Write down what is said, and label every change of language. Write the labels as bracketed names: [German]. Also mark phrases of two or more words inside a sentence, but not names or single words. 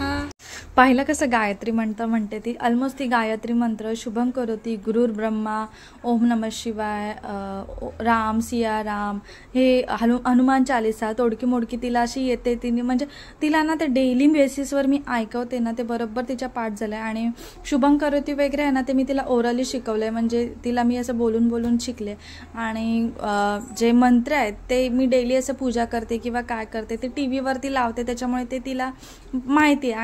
[Marathi] पाहिलं कसं गायत्री म्हणते ती. ऑलमोस्ट ती गायत्री मंत्र शुभम करोती, गुरुर ब्रह्मा, ओम नमः शिवाय, राम सिया राम, हे हनुमान चालीसा, तोडकी मोडकी तिला अशी येते. तिने म्हणजे तिला ना ते [English] daily basisवर [Marathi] मी ऐकवते ना, ते बरोबर तिच्या पाठ झालंय. आणि शुभम करोती वगैरे आहे ना, ते मी तिला ओरली शिकवलंय, म्हणजे तिला मी असं बोलून बोलून शिकले. आणि जे मंत्र आहेत ते मी डेली असं पूजा करते किंवा काय करते ते टीव्हीवरती लावते, त्याच्यामुळे ते तिला माहिती आहे.